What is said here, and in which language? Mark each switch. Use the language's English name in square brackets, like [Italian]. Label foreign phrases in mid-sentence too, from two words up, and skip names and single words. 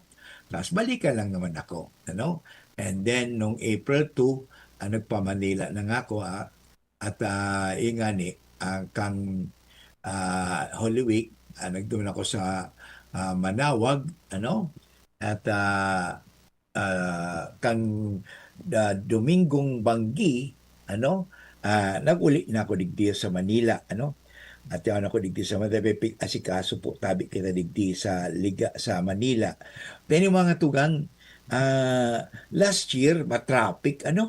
[Bikol] Tapos balikan lang naman ako, ano? [English] And then, [Bikol] nung April 2, nagpa-Manila na nga ako, at ingani, kang Holy Week, nagdoon ako sa Manawag, ano? At kang Domingong Banggi, ano? Nag-uli na ako digdi sa Manila, ano? At yan ako digdi sa Manila, asikaso po tabi kita digdi sa Liga sa Manila. Pero yung mga tugang, [English] last year, [Bikol] traffic, ano?